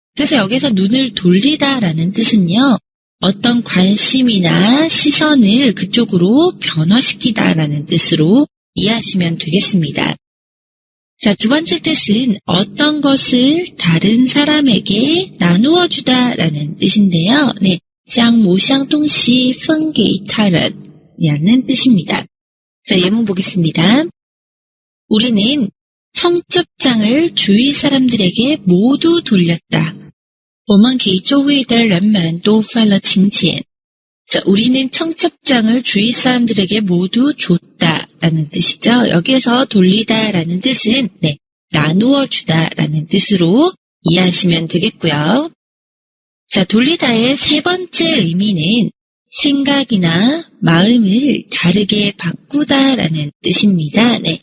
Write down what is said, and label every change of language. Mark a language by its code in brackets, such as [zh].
[ko] 그래서 여기서 눈을 돌리다라는 뜻은요, 어떤 관심이나 시선을 그쪽으로 변화시키다라는 뜻으로 이해하시면 되겠습니다. 자, 두 번째 뜻은 어떤 것을 다른 사람에게 나누어 주다라는 뜻인데요. [zh] 将某项东西分给他人 [ko] 라는 뜻입니다. 자, 예문 보겠습니다. 우리는 청첩장을 주위 사람들에게 모두 돌렸다. [zh] 我们给周围的人们都发了请柬. [ko] 자, 우리는 청첩장을 주위 사람들에게 모두 줬다라는 뜻이죠. 여기에서 돌리다라는 뜻은 나누어 주다라는 뜻으로 이해하시면 되겠고요. 자, 돌리다의 세 번째 의미는 생각이나 마음을 다르게 바꾸다라는 뜻입니다.